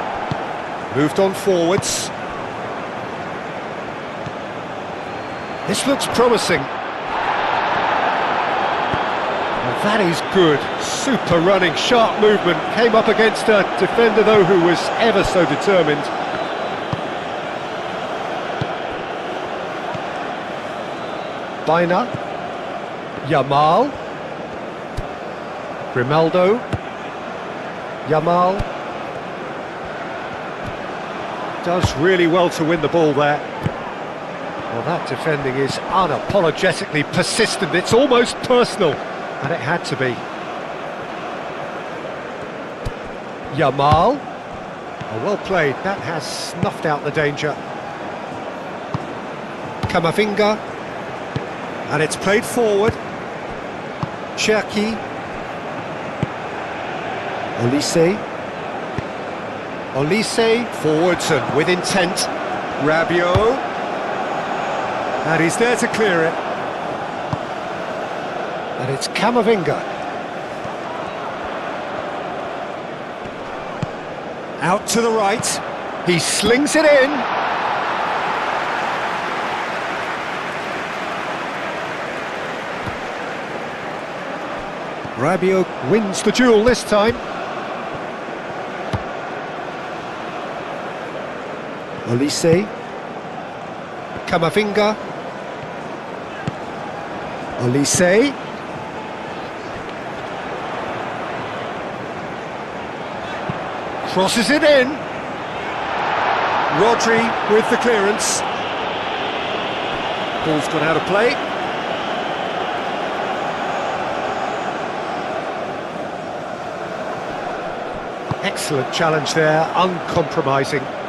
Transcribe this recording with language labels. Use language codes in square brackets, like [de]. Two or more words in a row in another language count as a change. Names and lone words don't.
[en] Moved on forwards. This looks promising. Well, that is good. Super running, sharp movement. Came up against a defender, though, who was ever so determined. Baina. Yamal. Grimaldo. Yamal. Does really well to win the ball there. Well, that defending is unapologetically persistent. It's almost personal, and it had to be. Yamal. Oh, well played. That has snuffed out the danger. Camavinga. And it's played forward. Cherki. Olise. Olise forwards and with intent. Rabiot. And he's there to clear it. And it's Camavinga. Out to the right. He slings it in. Rabiot wins the duel this time. Olise. Camavinga. Olise. Crosses it in. Rodri with the clearance. Ball's gone out of play. Excellent challenge there, uncompromising.